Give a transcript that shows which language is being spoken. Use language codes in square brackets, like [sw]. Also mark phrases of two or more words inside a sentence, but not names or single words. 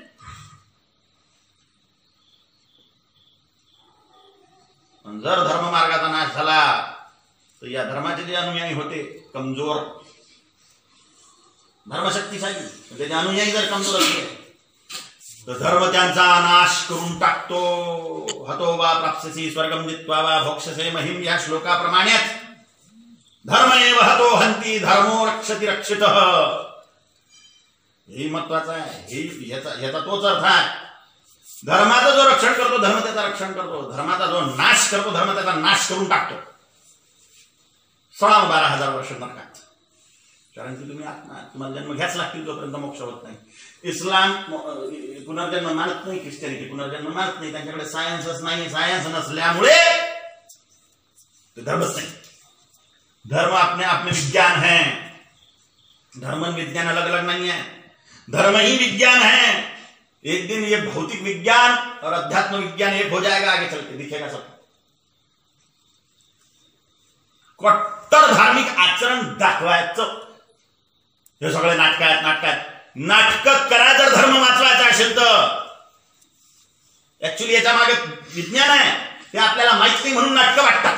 [mr] जर धर्म मार्गाचा नाश झाला तर या धर्माचे जे अनुयायी होते कमजोर, धर्मशक्तीशाली, त्याचे अनुयायी जर कमजोर असले तर धर्म त्यांचा नाश करून टाकतो. [sa] हतो वा प्राप्स्यसि स्वर्गम जित्वा वा भोक्ष्यसे महिम या श्लोकाप्रमाणेच धर्म एव हतो हंती धर्मो रक्षति रक्षितः. [mr] हे महत्वाचं आहे. याचा तोच अर्थ आहे. धर्माचं जो रक्षण करतो धर्म त्याचा रक्षण करतो. धर्माचा जो नाश करतो धर्म त्याचा नाश करून टाकतो. 12,000 वर्ष नरकात. कारण की तुम्ही आत्मा, तुम्हाला जन्म घ्याच लागतील जोपर्यंत मोक्ष होत नाही. इस्लाम पुनर्जन्म मानत नाही, ख्रिश्चनिटी पुनर्जन्म मानत नाही. त्यांच्याकडे सायन्सच नाही. सायन्स नसल्यामुळे तो धर्मच नाही. [hi] धर्म अपने आप में विज्ञान है. धर्म विज्ञान अलग अलग नहीं है. धर्म ही विज्ञान है. एक दिन ये भौतिक विज्ञान और अध्यात्म विज्ञान एक हो जाएगा. आगे चल के दिखेगा सब. [mr] कट्टर धार्मिक आचरण दाखवायचं. हे सगळे नाटक आहेत. नाटक करा जर धर्म वाचवायचा असेल तर. ऍक्च्युली याच्या मागे विज्ञान आहे ते आपल्याला माहित नाही म्हणून नाटकं वाटतात.